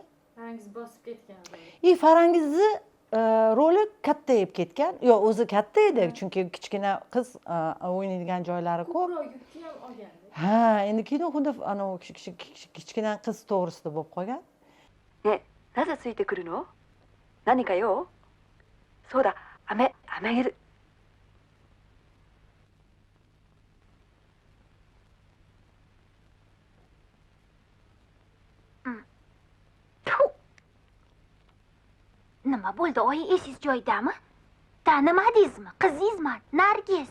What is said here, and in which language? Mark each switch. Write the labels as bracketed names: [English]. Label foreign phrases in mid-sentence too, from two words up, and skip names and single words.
[Uzbek] Farangiz bosib ketgan. Farangizni roli kattayib ketgan. Yo'q, o'zi katta edi, chunki kichkina qiz o'ynaydigan joylari ko'p. Yukni ham olgan. Ha, endi kino xuddi kichkina qiz to'g'risida bo'lib qolgan. [Japanese] ね、なぜついてくるの？何か用？そうだ、飴あげる。 [Uzbek] Nima bo'ldi? Oyi, esiz joydami? Tanimadingizmi? Qizingizman, Nargiz.